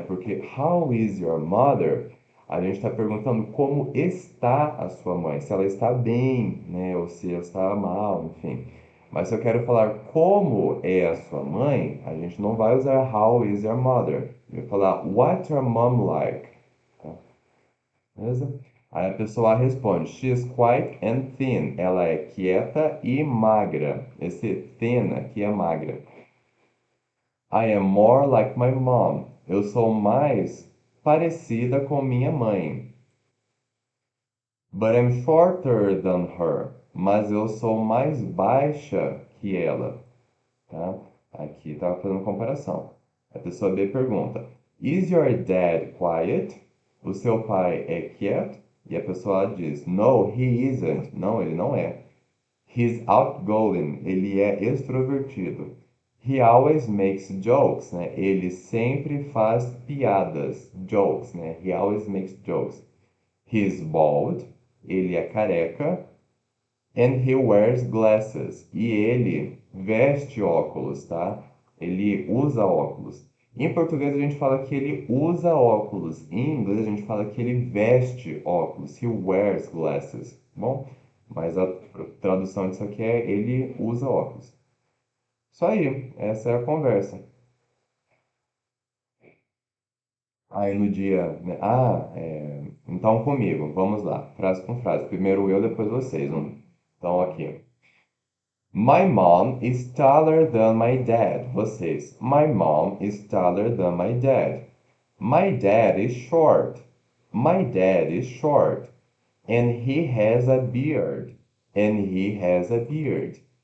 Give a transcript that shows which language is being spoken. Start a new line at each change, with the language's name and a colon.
Portuguese: Porque
English: How is your mother?
Portuguese: A gente está perguntando como está a sua mãe, se ela está bem, né? Ou se ela está mal, enfim. Mas se eu quero falar como é a sua mãe, a gente não vai usar
English: How is your mother.
Portuguese: Eu vou falar
English: What's your mom like?
Portuguese: Tá? Beleza? Aí a pessoa responde,
English: she is quiet and thin.
Portuguese: Ela é quieta e magra. Esse thin aqui é magra.
English: I am more like my mom.
Portuguese: Eu sou mais parecida com minha mãe.
English: But I'm shorter than her.
Portuguese: Mas eu sou mais baixa que ela. Tá? Aqui está fazendo comparação. A pessoa B pergunta:
English: Is your dad quiet?
Portuguese: O seu pai é quieto? E a pessoa A diz:
English: No, he isn't.
Portuguese: Não, ele não é.
English: He's outgoing.
Portuguese: Ele é extrovertido.
English: He always makes jokes, né?
Portuguese: Ele sempre faz piadas, jokes, né?
English: He always makes jokes. He's bald.
Portuguese: Ele é careca.
English: And he wears glasses.
Portuguese: E ele veste óculos, tá? Ele usa óculos. Em português a gente fala que ele usa óculos. Em inglês a gente fala que ele veste óculos.
English: He wears glasses.
Portuguese: Bom, mas a tradução disso aqui é ele usa óculos. Isso aí, essa é a conversa. Aí no dia, né? Então comigo, vamos lá, frase com frase. Primeiro eu, depois vocês. Então aqui.
English: My mom is taller than my dad.
Portuguese: Vocês.
English: My mom is taller than my dad. My dad is short. My dad is short. And he has a beard. And he has a beard.